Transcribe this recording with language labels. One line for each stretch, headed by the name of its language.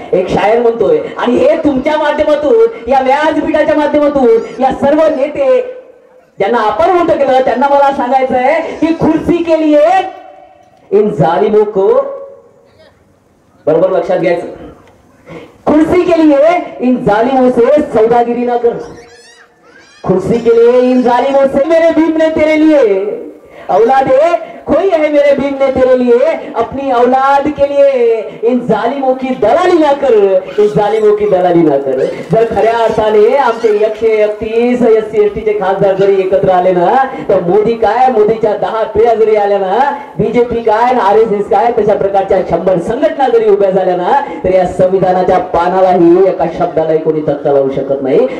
Marathi: एक शायर म्हणतोय, आणि हे तुमच्या माध्यमातून, या व्यासपीठाच्या माध्यमातून या सर्व नेते ज्यांना आपण मोठं केलं त्यांना मला सांगायचं आहे की
Hindi: खुर्सी के लिए इन जालिमों को,
Marathi: बरोबर लक्षात घ्यायचं,
Hindi: खुर्सी के लिए इन जालिमों से सौदागिरी ना कर. खुर्सी के लिए इन जालिमों से, मेरे भीम ने तेरे लिए औलादे कोई है, मेरे भीम ने तेरे लिए अपनी औलाद के लिए इन जालिमों की दलाली ना कर, इन जालिमों की दलाली ना कर.
Marathi: जर खऱ्या अर्थाने आमचे 131 SC STचे खासदार जरी एकत्र आले ना, तर मोदी काय, मोदीच्या 10 पिढ्या जरी आल्या ना, बीजेपी काय, RSS काय, तशा प्रकारच्या 100 संघटना जरी उभ्या झाल्या ना, तर या संविधानाच्या पानालाही एका शब्दालाही कोणी धक्का लावू शकत नाही.